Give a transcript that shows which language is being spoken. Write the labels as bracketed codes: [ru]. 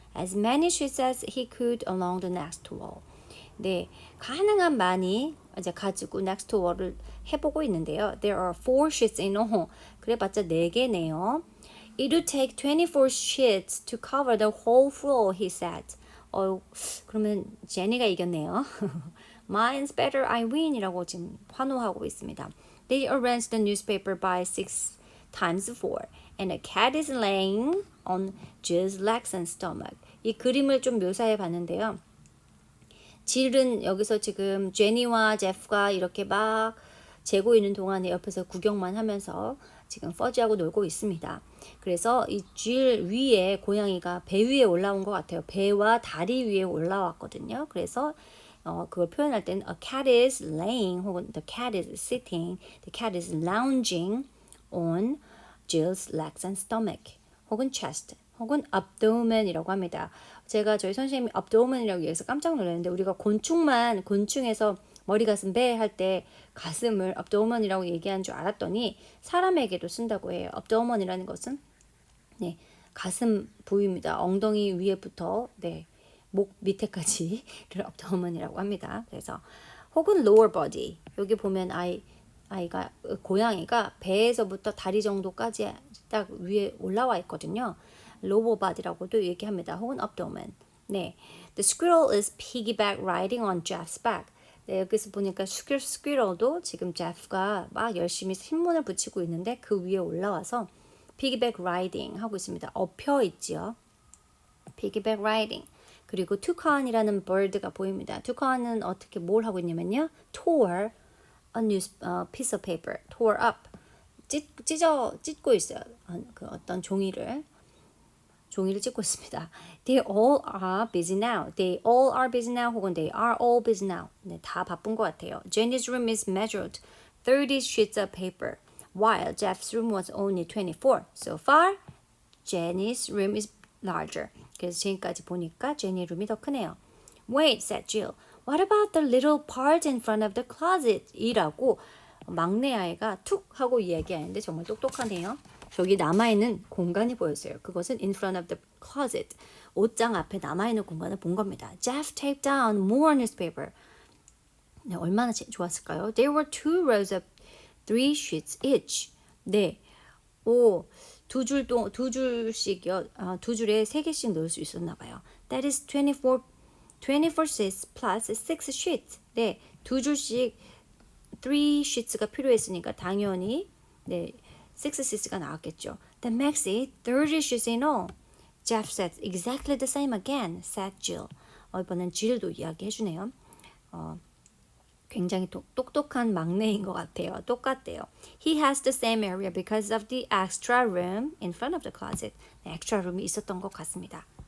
[en] As many sheets as he could along the next wall. [ko] 네, 가능한 많이 이제 가지고 [en] next wall [ko] 을 해보고 있는데요. [en] There are 4 sheets in all. [ko] 그래봤자 4개네요. [en] It would take 24 sheets to cover the whole floor, he said. [ko] 그러면 제니가 이겼네요. [en] Mine's better, I win [ko] 이라고 지금 환호하고 있습니다. [en] They arranged the newspaper by 6 times 4, and a cat is laying on Jill's legs and stomach. [ko] 이 그림을 좀 묘사해 봤는데요. 질은 여기서 지금 제니와 제프가 이렇게 막 재고 있는 동안에 옆에서 구경만 하면서 지금 퍼지하고 놀고 있습니다. 그래서 이 질 위에 고양이가 배 위에 올라온 것 같아요. 배와 다리 위에 올라왔거든요. 그래서 그걸 표현할 때는 [en] a cat is laying [ko] 혹은 [en] the cat is sitting, the cat is lounging on Jill's legs and stomach [ko] 혹은 chest 혹은 abdomen이라고 합니다. 제가 저희 선생님이 abdomen이라고 얘기해서 깜짝 놀랐는데 우리가 곤충에서 머리 가슴 배 할 때 가슴을 abdomen이라고 얘기하는 줄 알았더니 사람에게도 쓴다고 해요. abdomen이라는 것은 네, 가슴 부위입니다. 엉덩이 위에부터 네, 목 밑에까지를 abdomen이라고 합니다. 그래서 혹은 [en] lower body [ko] 여기 보면 아이가 고양이가 배에서부터 다리 정도까지 딱 위에 올라와 있거든요. [en] lower body [ko] 라고도 얘기합니다. 혹은 abdomen. [en] 네, the squirrel is piggyback riding on Jeff's back. [ko] 네, 여기서 보니까 스퀴럴도 지금 제프가 막 열심히 신문을 붙이고 있는데 그 위에 올라와서 piggyback riding 하고 있습니다. 엎혀 있지요. piggyback riding. 그리고 toucan이라는 bird가 보입니다. toucan은 어떻게 뭘 하고 있냐면요. [en] tore a piece of paper. tore up. [ko] 찢고 있어요. 그 어떤 종이를 찢고 있습니다. [en] They all are busy now. They all are busy now 혹은 they are all busy now. [ko] 네, 다 바쁜 것 같아요. [en] Jenny's room is measured 30 sheets of paper, while Jeff's room was only 24. So far, Jenny's room is larger. [ko] 그래서 지금까지 보니까 제니 룸이 더 크네요. [en] Wait, said Jill. What about the little part in front of the closet? [ko] 이라고 막내 아이가 툭 하고 이야기하는데 정말 똑똑하네요. 저기 남아있는 공간이 보였어요. 그것은 [en] in front of the closet. [ko] 옷장 앞에 남아있는 공간을 본 겁니다. [en] Jeff taped down more newspaper. [ko] 네, 얼마나 좋았을까요? [en] There were 2 rows of 3 sheets each. [ko] 네, 두 줄씩요. 두 줄에 3개씩 넣을 수 있었나 봐요. [en] That is 24 sheets plus 6 sheets. [ko] 네, 두 줄씩 3 sheets가 필요했으니까 당연히 네, 6 sheets가 나왔겠죠. [en] That makes it 30 sheets in all. Jeff said exactly the same again, said Jill. [ko] 이번엔 Jill도 이야기해주네요. 굉장히 똑똑한 막내인 것 같아요. 똑같대요. [en] He has the same area because of the extra room in front of the closet. [ko] 네, extra room이 있었던 것 같습니다.